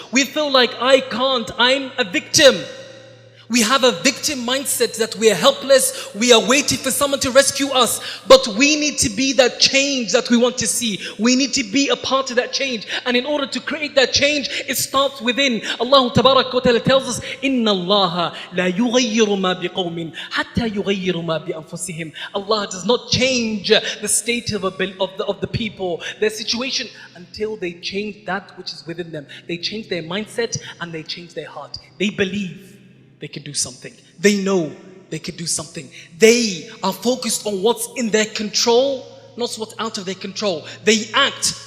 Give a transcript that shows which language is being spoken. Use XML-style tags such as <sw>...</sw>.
<en>We feel like I can't, I'm a victim. We have a victim mindset that we are helpless. We are waiting for someone to rescue us. But we need to be that change that we want to see. We need to be a part of that change. And in order to create that change, it starts within. Allah Ta'ala tells us,</en> <ar>إِنَّ اللَّهَ لَا يُغَيِّرُ مَا بِقَوْمٍ حَتَّى يُغَيِّرُ مَا بِأَنفُسِهِمْ.</ar> <en>Allah does not change the state of the people, their situation, until they change that which is within them. They change their mindset and they change their heart. They believe they can do something. They know they can do something. They are focused on what's in their control, not what's out of their control. They act.</en>